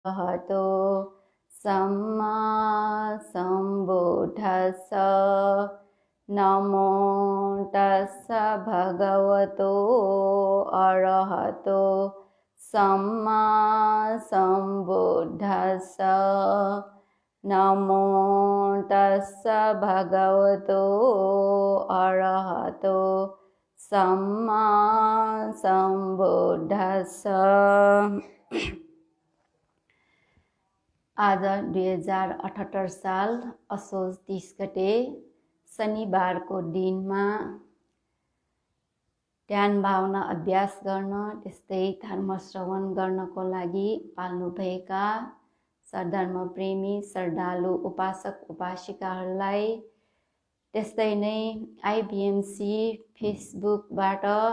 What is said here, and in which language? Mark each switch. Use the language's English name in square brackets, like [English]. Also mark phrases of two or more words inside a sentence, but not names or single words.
[Pali] अरहतो सम्मा सम्बुद्धस्स नमो तस्स भगवतो अरहतो सम्मा सम्बुद्धस्स नमो तस्स भगवतो अरहतो सम्मा सम्बुद्धस्स। [Nepali] आज 2078 साल असोज 30 गते शनिबारको दिनमा ध्यान भावना अभ्यास गर्न त्यस्तै धर्म श्रवण गर्नको लागि पाल्नुभएका सरधर्म प्रेमी श्रद्धालु उपासक उपासिकाहरूलाई त्यस्तै नै आइबिएमसी फेसबुकबाट